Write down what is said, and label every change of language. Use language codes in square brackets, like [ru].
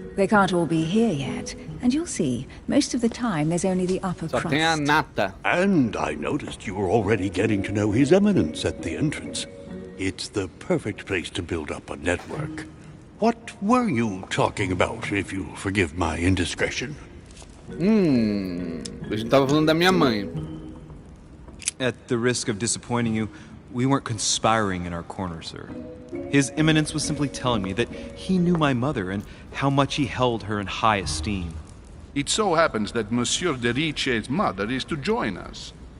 [en] They can't all be here yet, and you'll see, most of the time there's only the upper [pt] Só [en] crust. [pt] tem a nata. [en] And I noticed you were already getting to know His Eminence at the entrance. It's the perfect place to build up a network. What were you talking about, if you'll forgive my indiscretion? [pt] A gente tava falando da minha mãe. [en] At the risk of disappointing you, we weren't conspiring in our corner, sir. His Eminence was simply telling me that he knew my mother and how much he held her in high esteem. It so happens that Monsieur de Richet's mother is to join us.